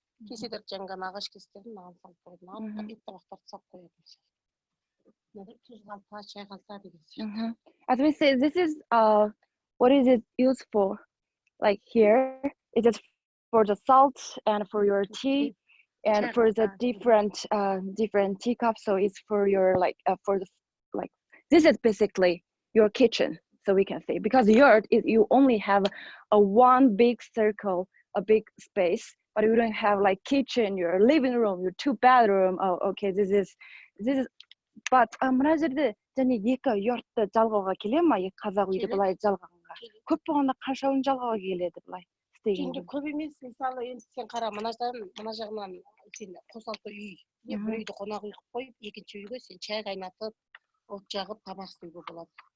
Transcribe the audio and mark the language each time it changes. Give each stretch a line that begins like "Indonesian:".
Kazakh: Кеседер жаңған ағаш кестерін маған салып қойдым. Ет табақтарды салып қоятын. Тұз қалта, шай қалта деген.
English: As we say, this is what is it used for? Like here, it is for the salt and for your tea and for the different teacups. So it's for your like for the like this is basically your kitchen. So we can say because yurt is you only have a one big circle, a big space. But you don't have like kitchen, your living room, your 2-bedroom. Oh, okay, this is.
Kazakh: But мына жерде және екі yurtты жалғауға келе ма? Екі қазақ үйді былай жалғағанға. Көп болғанда қанша үйін жалғауға келеді былай істегенде? Көп емес, мысалы енді сен қара мына жағынан сен қосалқы үй, бір үйді қонақ үй қылып қойып, екінші үйге сен шай қайнатып, от жағып, тамақ істеуге болады.